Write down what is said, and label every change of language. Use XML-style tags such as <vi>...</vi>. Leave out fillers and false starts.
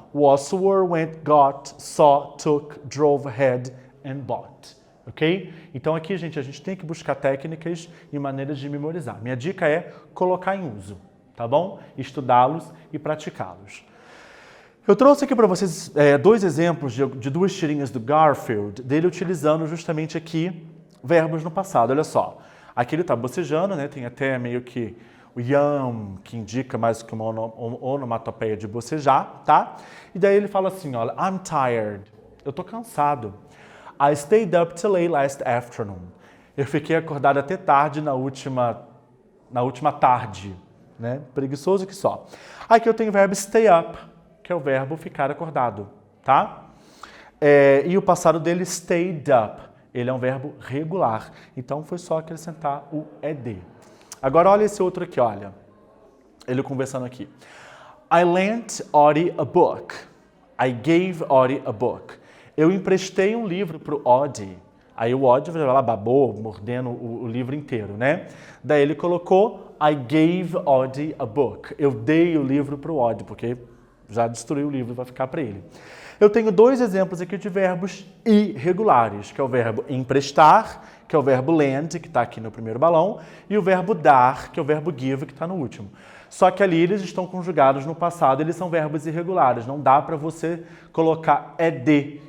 <en>Was, were, went, got, saw, took, drove, had and bought. Ok?</en> <pt>Então aqui, gente, a gente tem que buscar técnicas e maneiras de memorizar. Minha dica é colocar em uso, tá bom? Estudá-los e praticá-los. Eu trouxe aqui para vocês dois exemplos de duas tirinhas do Garfield, dele utilizando justamente aqui verbos no passado. Olha só, aqui ele está bocejando, né? Tem até meio que o yam, que indica mais que uma onomatopeia de bocejar, tá? E daí ele fala assim, olha,</pt> <en>I'm tired,</en> <pt>eu tô cansado.</pt> <en>I stayed up till late last afternoon.</en> <pt>Eu fiquei acordado até tarde na última tarde, né? Preguiçoso que só. Aqui eu tenho o verbo stay up, que é o verbo ficar acordado, tá? E o passado dele, stayed up. Ele é um verbo regular. Então foi só acrescentar o ed. Agora olha esse outro aqui, olha. Ele conversando aqui.</pt> <en>I lent Audie a book. I gave Audie a book.</en> <pt>Eu emprestei um livro para o Audie. Aí o Audie vai lá, babou, mordendo o livro inteiro, né? Daí ele colocou,</pt> <en>I gave Audie a book.</en> <pt>Eu dei o livro para o Audie, porque já destruiu o livro, vai ficar para ele. Eu tenho dois exemplos aqui de verbos irregulares, que é o verbo emprestar que é o verbo lend, que está aqui no primeiro balão, e o verbo dar, que é o verbo give, que está no último. Só que ali eles estão conjugados no passado, eles são verbos irregulares, não dá para você colocar ed.</pt>